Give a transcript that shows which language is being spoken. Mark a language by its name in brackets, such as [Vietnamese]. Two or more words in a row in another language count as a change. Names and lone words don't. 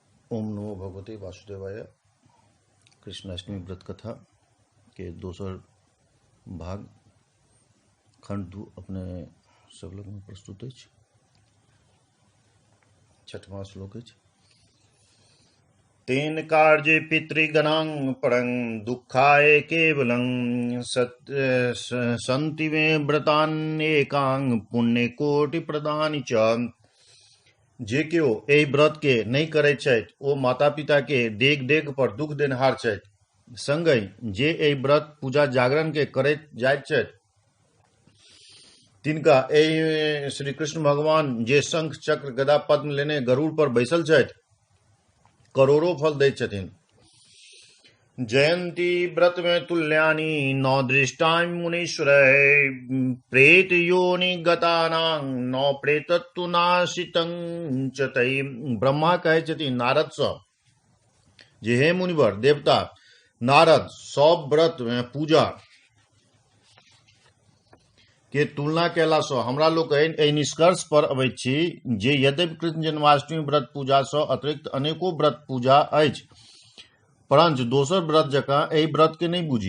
[Sanskrit] ओम नमो भगवते वासुदेवाय। [Maithili] कृष्णाष्टमी व्रत कथा के दोसर भाग खंड 2 अपने सब लोग में प्रस्तुत अछि। छठवां श्लोक अछि। [Sanskrit] तेन कार्ये पितृगणां परं दुःखाय केवलं सन्ति मे व्रतान्येकां पुण्यकोटि प्रदानि च। [Maithili] जे केओ एहि व्रत के नहीं करैत छथि ओ माता पिता के डेग डेग पर दुख देनहार छथि। संगहि जे एहि व्रत पूजा जागरण के करैत जाइत छथि तिनका एहि श्री कृष्ण भगवान जे शंख चक्र गदा पद्म लेने गरुड़ पर बैसल छथि करोड़ों फल दैत छथिन। [Sanskrit] जयंती व्रत में तुल्यानि नौ दृष्टां मुनीश्वर प्रेत योनि गतानां नौ प्रेतत्व नाशितं च तै। [Maithili] ब्रह्मा कहै छथिन नारद सँ जे हे मुनिवर देवता नारद सब व्रत में पूजा के तुलना कैला सँ हमरा लोकनि एहि निष्कर्ष पर अबैत छी जे यद्यपि कृष्ण जन्माष्टमी व्रत पूजा सँ अतिरिक्त अनेको व्रत पूजा अछि परंतु दोसर व्रत जकाँ एहि व्रत के नहीं बुझी।